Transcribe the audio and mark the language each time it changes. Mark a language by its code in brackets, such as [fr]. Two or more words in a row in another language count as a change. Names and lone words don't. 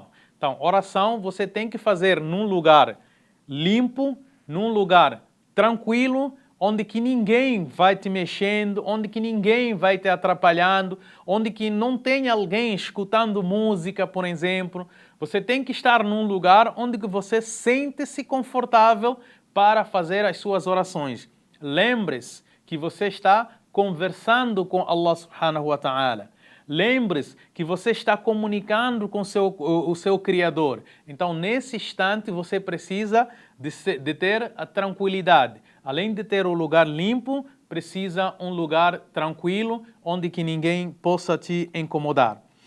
[pt] Então, oração você tem que fazer num lugar limpo, num lugar tranquilo, onde que ninguém vai te mexendo, onde que ninguém vai te atrapalhando, onde que não tem alguém escutando música, por exemplo. Você tem que estar num lugar onde que você sente-se confortável para fazer as suas orações. Lembre-se que você está conversando com [ar] الله سبحانه وتعالى. [pt] Lembre-se que você está comunicando com o seu Criador. Então, nesse instante, você precisa de ter a tranquilidade. Além de ter um lugar limpo, precisa um lugar tranquilo, onde que ninguém possa te incomodar.